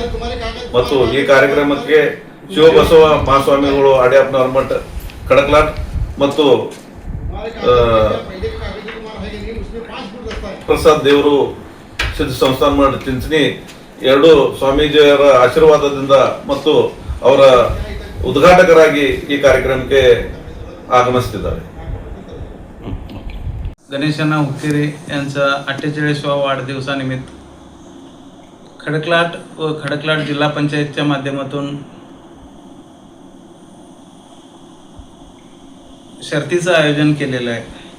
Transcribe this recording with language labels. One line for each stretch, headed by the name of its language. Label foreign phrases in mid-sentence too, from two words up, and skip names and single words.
Kannada: ಮತ್ತು ಈ ಕಾರ್ಯಕ್ರಮಕ್ಕೆ ಶಿವಬಸವ ಮಹಾಸ್ವಾಮಿಗಳು ಅಡ್ಯಾಪ್ನವರ ಮಠ ಕಡಕಲಾಟ್ ಮತ್ತು ಪ್ರಸಾದ್ ದೇವರು ಸಿದ್ಧ ಸಂಸ್ಥಾನ ಮಠ ಚಿಂಚಣಿ ಎರಡು ಸ್ವಾಮೀಜಿಯವರ ಆಶೀರ್ವಾದದಿಂದ ಮತ್ತು ಅವರ ಉದ್ಘಾಟಕರಾಗಿ ಈ ಕಾರ್ಯಕ್ರಮಕ್ಕೆ ಆಗಮಿಸುತ್ತಿದ್ದಾರೆ.
Marathi: गणेशना हुक्केरी यांचा 48वा वाढदिवसानिमित्त खडकलाट व खडकलाट जिल्हा पंचायतच्या माध्यमातून शर्तीचं आयोजन केलेलं आहे.